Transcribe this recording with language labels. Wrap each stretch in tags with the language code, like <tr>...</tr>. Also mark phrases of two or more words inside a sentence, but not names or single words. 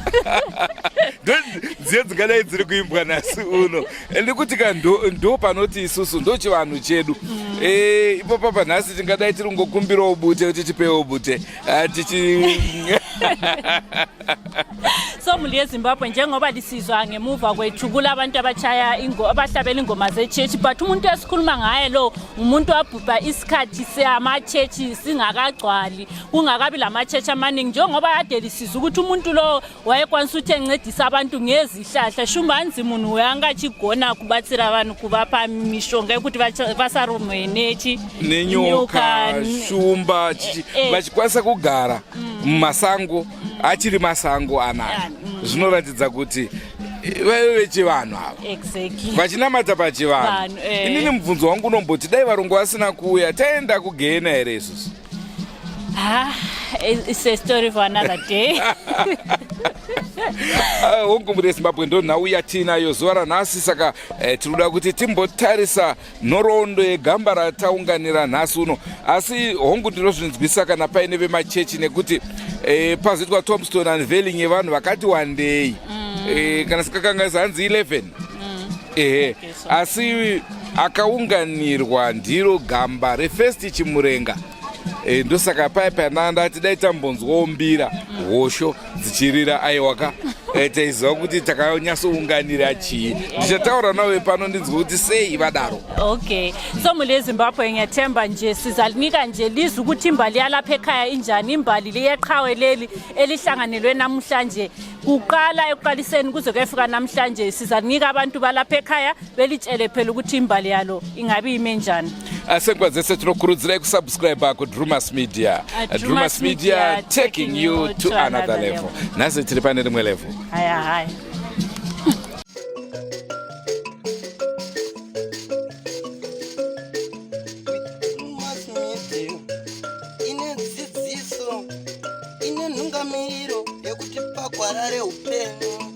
<sn>Nziyo dzingadai dziri kuimbwa nhasi uno. Ndikuti ka ndo panoti isusu ndo chivanhu chedu. Ipopa panhasi tingadai tiri kungokumbirawo bute kuti tipewo bute.</sn> <nd>So muri yeZimbabwe njengoba lisizwa ngemuva kwethu kulabantu abahlabela ingoma zechechi but umuntu esikhuluma ngaye lo umuntu wabhubha isikhathi samachechi singakagcwali kungakabi lamachechi amaningi njengoba kade lisizwa ukuthi umuntu lo wayekwanisa ukuthi encedisa abantu ngezihlahla</nd> <sn>shumbanzi munhu wangachigona kubatsira vanhu kuvapa mishonga yokuti vasarumwe nenyoka shumba vachikwanisa kugara mumasango achiri masango anaya zvinoratidza kuti vaive vechivanhu ava vachinamata pachivanhu. Inini mubvunzo wangu unomboti dai varongo vasina kuuya taenda kugehena here isusu?</sn> <en>It's a story for another day.</en> <sn>Hongu muri yeZimbabwe ndo nhau yatinayo zuva ranhasi saka tinoda kuti timbotarisa nhoroondo yegamba rataunganira nhasi uno asi hongu ndinozvinzwisa kana paine vemachechi nekuti pazoitwa</sn> <en>Tombstone Unveiling</en> <sn>yevanhu vakati wandei kana sikakangaisa hanzi 11 asi akaunganirwa ndiro gamba refirst Chimurenga ndosaka pai pananda tidai tambonzwawo mbira hosho dzichirira aiwaka taiziva kuti takanyatsounganira chii. Ndichataura nawe pano ndinzwa kuti sei vadaro.</sn> <nd>Okay, so muli eZimbabwe ngiyathemba nje sizalinika nje lizwe ukuthi imbali yalapha ekhaya injani, imbali leyeqhawe leli elihlanganelwe namhlanje kuqala ekuqaliseni kuze kuyefika namhlanje. Sizalinika abantu balapha ekhaya belitshele phela ukuthi imbali yalo ingabe ime njani.</nd> <sn>Asenkwazese tinokurudzirai kusubscribe kuDrewmas Media.</sn> <en>Drewmas Media taking you to another level.</en> <sn>Nasi tiri pane rimwe level. Haya. Ine dzidziso, ine nhungamiro yekuti pagwarare upenyu.</sn>